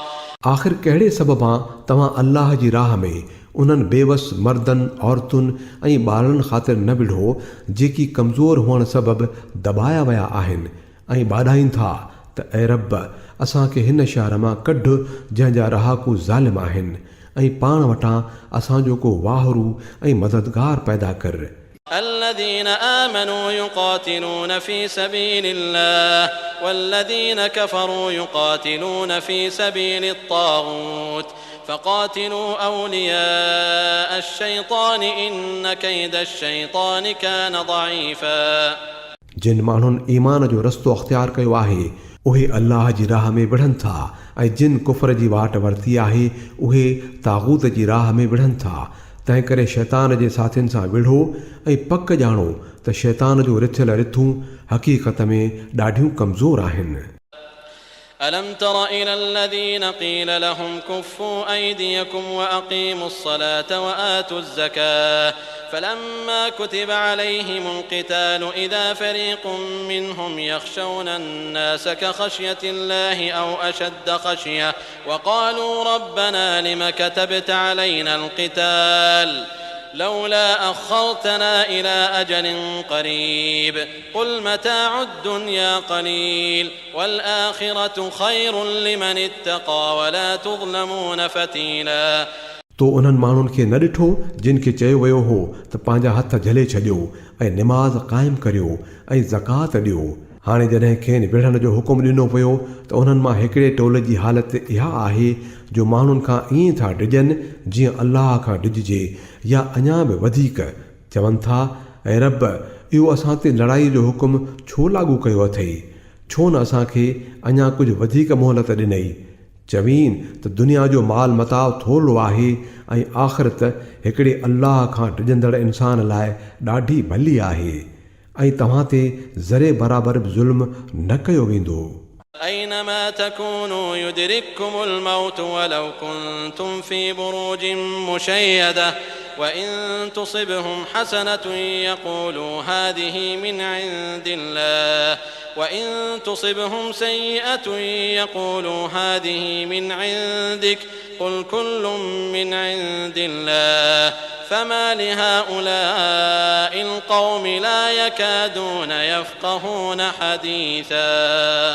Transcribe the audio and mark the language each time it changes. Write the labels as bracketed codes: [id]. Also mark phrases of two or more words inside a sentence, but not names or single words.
[sd] आख़िर कहिड़े सबबां तव्हां अल्लाह जी राह में उन्हनि बेवस मर्दनि औरतुनि ऐं ॿारनि ख़ातिर न विढ़ो जेकी कमज़ोर हुअण सबबि दॿाया विया आहिनि ऐं ॿाॾाइनि था त ऐं रब असांखे हिन शहर मां कढ जंहिंजा रहाकू ज़ालिम आहिनि ऐं पाण वटां असांजो को वाहरू ऐं मददगार पैदा कर। [ar] الذين آمنوا يقاتلون في سبيل الله والذين كفروا يقاتلون في سبيل الطاغوت فقاتلوا أولياء الشيطان إن كيد الشيطان كان ضعيفا [sd] जिन माण्हुनि ईमान जो रस्तो अख़्तियार कयो आहे उहे अल्लाह जी राह में विढ़नि था ऐं जिन कुफ़र जी वाट वरिती आहे उहे तागूत जी राह में विढ़नि था। तंहिं करे शैतान जे साथियुनि सां विढ़ो ऐं पक ॼाणो त शैतान जो रिथियल रिथूं हक़ीक़त में ॾाढियूं कमज़ोर आहिनि। [ar] ألم تر إلى الذين قيل لهم كفوا أيديكم وأقيموا الصلاة وآتوا الزكاة فلما كتب عليهم القتال إذا فريق منهم يخشون الناس كخشية الله أو أشد خشية وقالوا ربنا لم كتبت علينا القتال لولا أخرتنا إلى أجل قريب قل متاع الدنيا قليل والآخرة خير لمن اتقى ولا تظلمون فتيلا [sd] तो उन्हनि माण्हुनि खे न ॾिठो जिन खे चयो वियो हो त पंहिंजा हथ झले छॾियो ऐं निमाज़ क़ाइमु करियो ऐं ज़कात ॾियो। हाणे जॾहिं खेनि विढ़ण जो हुकुम ॾिनो पियो त उन्हनि मां हिकिड़े टोले जी हालति इहा आहे जो माण्हुनि खां ईअं था डिॼनि जीअं अल्लाह खां डिॼिजे या अञा बि वधीक चवनि था ऐं रब इहो असां ते लड़ाई जो हुकुम छो लागू कयो अथई, छो न असांखे अञा कुझु वधीक मोहलत ॾिनई। चवीन त दुनिया जो माल मताव थोरो आहे ऐं आख़िरत हिकिड़े अल्लाह खां डिॼंदड़ इंसान लाइ ॾाढी भली आहे ऐं तव्हां ते ज़रे बराबरि बि ज़ुल्म न कयो वेंदो। [ar] أينما تكونوا يدرككم الموت ولو كنتم في بروج مشيدة وإن تصبهم حسنة يقولوا هذه من عند الله وإن تصبهم سيئة يقولوا هذه من عندك قل كل من عند الله فما لهؤلاء القوم لا يكادون يفقهون حديثا